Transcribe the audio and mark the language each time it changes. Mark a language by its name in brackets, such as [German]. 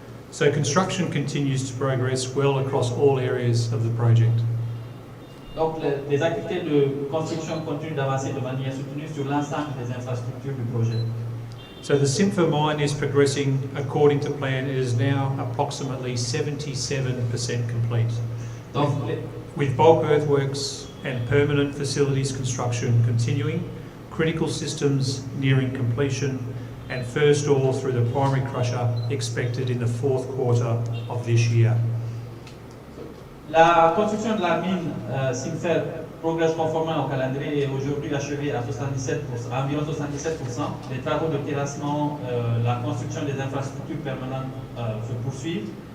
[English] So construction continues to progress well across all areas of the project. [French] Donc les activités de construction continuent d'avancer de manière soutenue sur l'ensemble des infrastructures du projet. [English] So the 𝘂𝗲𝗄 mine is progressing according to plan. It is now approximately 77% complete. [French] Donc, [English] with bulk earthworks and permanent facilities construction continuing, critical systems nearing completion, and first ore through the primary crusher expected in the fourth quarter of this year. [French] La construction de la mine 𝘂𝗲𝗄 progresse conformément au calendrier et est aujourd'hui achevée à environ 77%. Les travaux de terrassement, la construction des infrastructures permanentes se poursuivent.